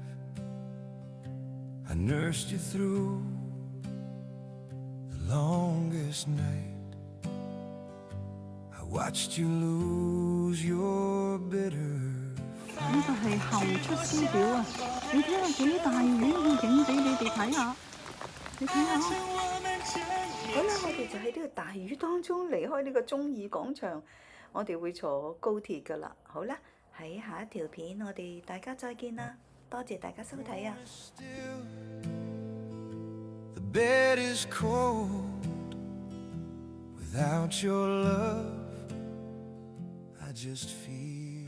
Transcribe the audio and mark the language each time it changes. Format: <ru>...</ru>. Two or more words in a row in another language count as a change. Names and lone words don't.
<en>I nursed you through the longest night. I watched you lose your bitter.</en> <yue>呢個係後出師表啊！你睇下幾大雨，我影俾你哋睇下。你睇下。好啦，我哋就喺呢個大雨當中離開呢個忠義廣場，我哋會坐高鐵噶啦。好啦，喺下一條片我哋大家再見啦，多謝大家收睇啊！</yue> <en>The bed is cold without your love. I just feel</en>